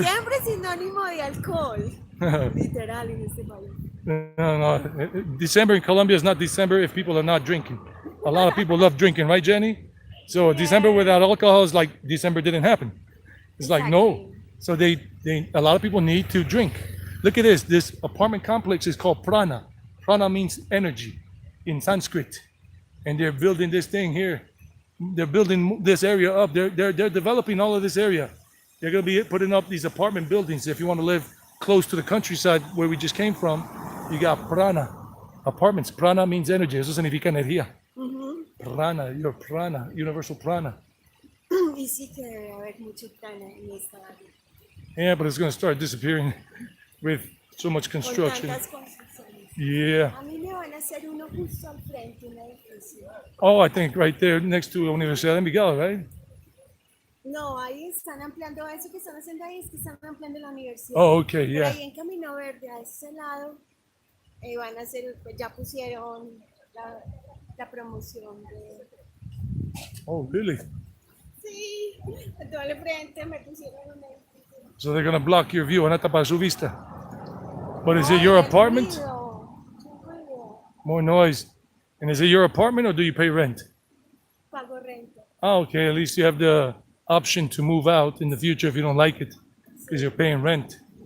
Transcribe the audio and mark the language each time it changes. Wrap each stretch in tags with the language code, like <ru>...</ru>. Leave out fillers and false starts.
<es>Diciembre es sinónimo de alcohol. Literal en este país. No.</es> <en>December in Colombia is not December if people are not drinking. A lot of people love drinking, right, Jenny? So December without alcohol is like December didn't happen. It's like no. So a lot of people need to drink. Look at this. This apartment complex is called Prana. Prana means energy in Sanskrit. And they're building this thing here. They're building this area up. They're developing all of this area. They're going to be putting up these apartment buildings. If you want to live close to the countryside where we just came from, you got prana, apartments. Prana means energy.</en> <es>Eso significa energía.</es> <en>Prana, your prana, universal prana.</en> <es>Y sí que debe haber mucho prana en esta área.</es> <en>Yeah, but it's going to start disappearing with so much</en> <es>Con</es> <en>construction.</en> <es>tantas construcciones.</es> <en>Yeah.</en> <es>A mí me van a hacer uno justo al frente, un edificio.</es> <en>Oh, I think right there next to Universidad de Envigado, right?</en> <es>No, ahí están ampliando eso que están haciendo ahí, es que están ampliando la universidad.</es> <en>Oh, okay,</en> <es>Por</es> <en>yeah.</en> <es>ahí en Camino Verde, a ese lado, van a hacer, pues ya pusieron la promoción de...</es> <en>Oh, really?</en> <es>Sí, a todo el frente me pusieron un edificio.</es> <en>So they're gonna block your view.</en> <es>Van a tapar su vista.</es> <en>But is it your apartment?</en> <es>Ruido.</es> <en>More noise. And is it your apartment or do you pay rent?</en> <es>Pago renta.</es> <en>Oh, okay. At least you have the option to move out in the future if you don't like it, because you're paying rent.</en>